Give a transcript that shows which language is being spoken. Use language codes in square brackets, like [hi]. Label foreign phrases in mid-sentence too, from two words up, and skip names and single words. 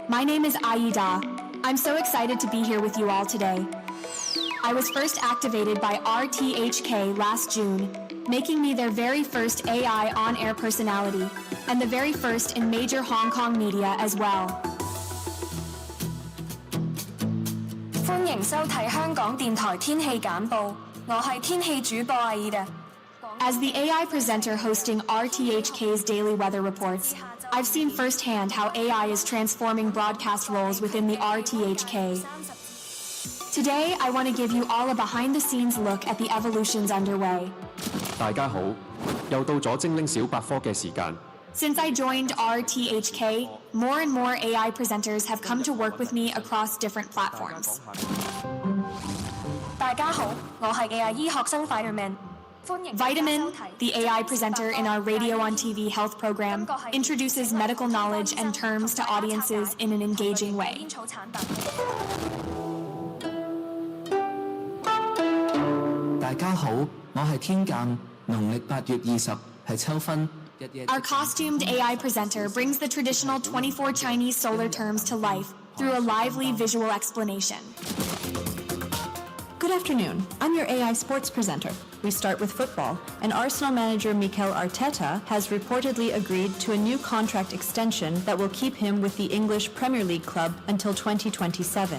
[en] My name is Aida. I'm so excited to be here with you all today. I was first activated by RTHK last June, making me their very first AI on-air personality, and the very first in major Hong Kong media as well. [yue] 歡迎收睇香港電台天氣簡報，我係天氣主播 Aida. [en] As the AI presenter hosting RTHK's daily weather reports, I've seen firsthand how AI is transforming broadcast roles within the RTHK. Today, I want to give you all a behind-the-scenes look at the evolutions underway. [yue] 大家好，又到咗精靈小百科嘅時間。 [en] Since I joined RTHK, more and more AI presenters have come to work with me across different platforms. [yue] 大家好，我係AI醫學生 [en] Vitamin, the AI presenter in our Radio on TV health program, introduces medical knowledge and terms to audiences in an engaging way. [yue] 大家好，我係天鑑，農曆8月20係秋分。 [en] Our costumed AI presenter brings the traditional 24 Chinese solar terms to life through a lively visual explanation. Good afternoon. I'm your AI sports presenter. We start with football, and Arsenal manager Mikel Arteta has reportedly agreed to a new contract extension that will keep him with the English Premier League club until 2027.